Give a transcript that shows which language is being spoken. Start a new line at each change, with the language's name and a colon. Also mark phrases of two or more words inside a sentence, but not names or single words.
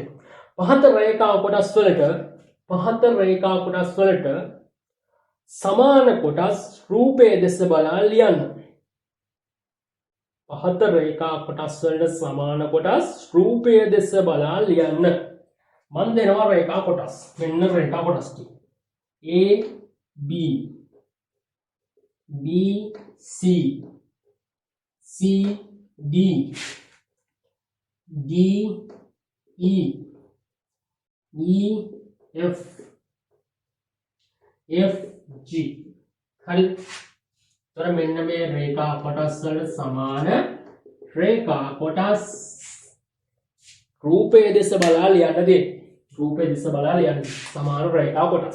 Sinhala: පහත රේඛා කොටස් වලට සමාන කොටස් රූපයේ දෙස බලා ලියන්න. පහත රේඛා කොටස් වලට සමාන කොටස් රූපයේ දෙස බලා ලියන්න. මන් දෙනවා රේඛා කොටස්. මෙන්න රේඛා කොටස් ටික.
English: A B B C C D D E E F F G.
Sinhala: හරි. තොර මෙන්න මේ රේඛා කොටස් වලට සමාන රේඛා කොටස් රූපයේ දෙස බලා ලියන්න දෙන්න. රූපයේ දෙස බලා ලියන්න සමාන රේඛා කොටස්.